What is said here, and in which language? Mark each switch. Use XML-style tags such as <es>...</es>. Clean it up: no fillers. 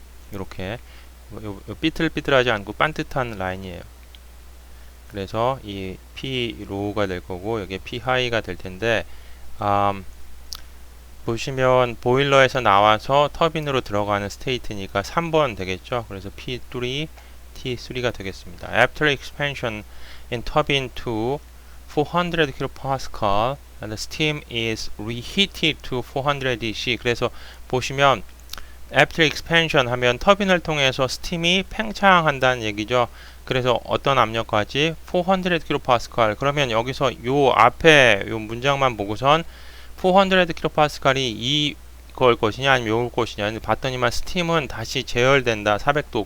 <ko>이렇게 삐뚤삐뚤하지 않고 반듯한 라인이에요. 그래서 이 P 로우가 될 거고 여기 P 하이가 될 텐데, 보시면 보일러에서 나와서 터빈으로 들어가는 스테이트니까 3번 되겠죠. 그래서 P3, T3가 되겠습니다.</ko> <en>After expansion in turbine to 400 kPa and the steam is reheated to 400 dC.</en> <ko>그래서 보시면</ko> <en>After expansion</en> <ko>하면 터빈을 통해서 스팀이 팽창한다는 얘기죠. 그래서 어떤 압력까지? 400 kPa. 그러면 여기서 요 앞에 요 문장만 보고선 400 kPa이 이걸 것이냐 아니면 요걸 것이냐 봤더니만 스팀은 다시 제열된다. 400도.</ko>